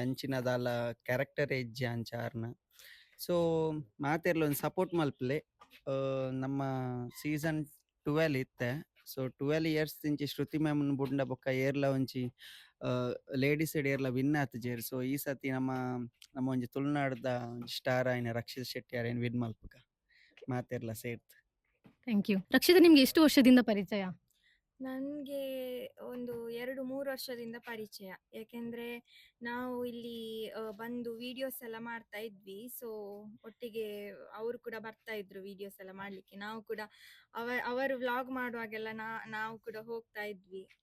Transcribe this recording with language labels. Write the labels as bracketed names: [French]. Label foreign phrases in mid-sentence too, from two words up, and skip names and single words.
[Tulu] ಅಂಚಿನದಾಲ ಕ್ಯಾರೆಕ್ಟರ್ ಇಜ್ಜಿ ಅಂಚ ಆರ್ನ ಸೊ ಮಾತೆರ್ಲ ಒಂದು ಸಪೋರ್ಟ್ ಮಲ್ಪಲೆ ನಮ್ಮ ಸೀಸನ್ 12 ಇತ್ತೆ ಸೊ 12 ಇಯರ್ಸ್ ತಿಂಚಿ ಶ್ರುತಿ ಮ್ಯಾಮ್ ಬುಡ್ಂಡ ಬೊಕ್ಕ ಏರ್ಲ ಒಂಜಿ ಲೇಡೀಸ್ ಏರ್ಲ ವಿನ್ ಆತುಜೆರ್ ಸೊ ಈ ಸತಿ ನಮ್ಮ ಒಂಜಿ ತುಳುನಾಡ್ದ ಸ್ಟಾರ್ ಆಯ್ನ ರಕ್ಷಿತ್ ಶೆಟ್ಟಿ ಆರೇನ್ ವಿನ್ ಮಲ್ಪುಗ ಮಾತೆರ್ಲ ಸೇರ್ತ್. [English] Thank you. [Kannada] ರಕ್ಷಿತಾ ನಿಮ್ಗೆ ಎಷ್ಟು ವರ್ಷದಿಂದ ಪರಿಚಯ? ನನಗೆ ಒಂದು 2-3 ವರ್ಷದಿಂದ ಪರಿಚಯ. ಯಾಕೆಂದರೆ ನಾವು ಇಲ್ಲಿ ಬಂದು ವೀಡಿಯೋಸ್ ಎಲ್ಲ ಮಾಡ್ತಾ ಇದ್ವಿ. ಸೊ ಒಟ್ಟಿಗೆ ಅವರು ಕೂಡ ಬರ್ತಾ ಇದ್ರು ವೀಡಿಯೋಸ್ ಎಲ್ಲ ಮಾಡಲಿಕ್ಕೆ. ನಾವು ಕೂಡ ಅವರು ವ್ಲಾಗ್ ಮಾಡುವಾಗೆಲ್ಲ ನಾವು ಕೂಡ ಹೋಗ್ತಾ ಇದ್ವಿ.